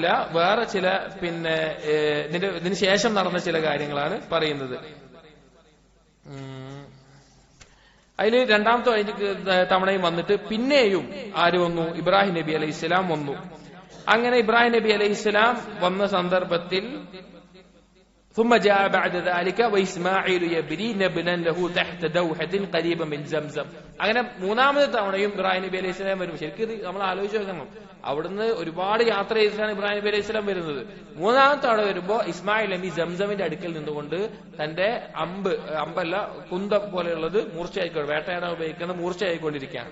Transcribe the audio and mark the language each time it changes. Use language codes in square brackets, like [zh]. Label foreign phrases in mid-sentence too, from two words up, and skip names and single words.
[ml] വേറെ ചില പിന്നെ ഇതിന് ശേഷം നടന്ന ചില കാര്യങ്ങളാണ് പറയുന്നത്. അതിൽ രണ്ടാമത്തെ തവണയും വന്നിട്ട് പിന്നെയും ആര് വന്നു, ഇബ്രാഹിം നബി [ar] عليه السلام [ml] വന്നു. അങ്ങനെ ഇബ്രാഹിം നബി അലൈഹി സ്വലാം വന്ന സന്ദർഭത്തിൽ [ar] ثم جاء بعد ذلك وإسماعيل يبني نبلا له تحت دوحة قريبة من زمزم. [ml] അങ്ങനെ മൂന്നാമത്തെ തവണയും ഇബ്രാഹിം നബി [ar] عليه السلام [ml] വരും. ശരിക്കും ഇത് നമ്മൾ ആലോചിച്ച് നോക്കണം. അവിടുന്ന് ഒരുപാട് യാത്ര ചെയ്തിട്ടാണ് ഇബ്രാഹിം നബി [ar] عليه السلام [ml] വരുന്നത്. മൂന്നാമത്തെ തവണ വരുമ്പോ ഇസ്മായിൽ നബി സംസമിന്റെ അടുക്കൽ നിന്നുകൊണ്ട് തന്റെ അമ്പല്ല കുന്തം പോലെയുള്ളത് മൂർച്ചയായിക്കൊണ്ട് വേട്ടയാടാൻ ഉപയോഗിക്കുന്ന മൂർച്ചയായിക്കൊണ്ടിരിക്കുകയാണ്.